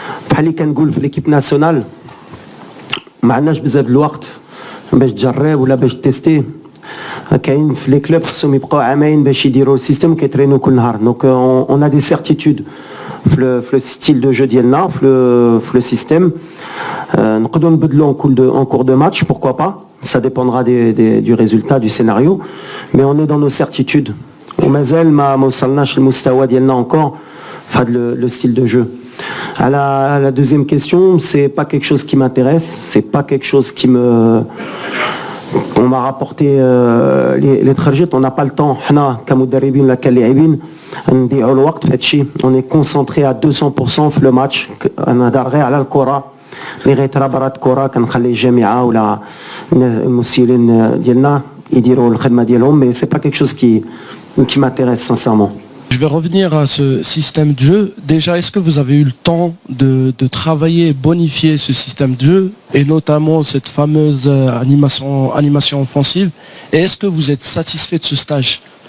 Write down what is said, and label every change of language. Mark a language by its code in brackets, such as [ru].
[ar] بحال اللي كنقول في ليكيب ناسيونال ما عندناش بزاف الوقت باش تجرب ولا باش تيستي. كاين في لي كلوب خصهم يبقاو عامين باش يديروا السيستم كيترينو كل نهار. [fr] دونك اون ا دي سيرتيتود في لو ستيل دو جو [ar] ديالنا، [fr] في لو سيستيم. [ar] نقدروا نبدلوا [fr] en cours de match, pourquoi pas. Ça dépendra du résultat, du scénario. Mais on est dans nos certitudes. [ar] ومازال ما وصلناش للمستوى ديالنا [fr] encore [ar] في هذا [fr] le style de jeu. À la deuxième question, c'est pas quelque chose qui m'intéresse, c'est pas quelque chose qui me... On m'a rapporté les trajets, on n'a pas le temps. [ar] حنا كمدربين ولا كلاعبين نضيعوا الوقت في هادشي. [fr] On est concentré à 200% [ar] في [fr] le match. [ar] نهضر غير على الكرة اللي غيترا برات كرة. كنخلي الجامعة ولا المسؤولين ديالنا يديروا الخدمة ديالهم. [fr] Mais c'est pas quelque chose qui m'intéresse sincèrement. Je vais revenir à ce système de jeu. Déjà, est-ce que vous avez eu le temps de travailler et bonifier ce système de jeu, et notamment cette fameuse animation offensive? Et est-ce que vous êtes satisfait de ce stage?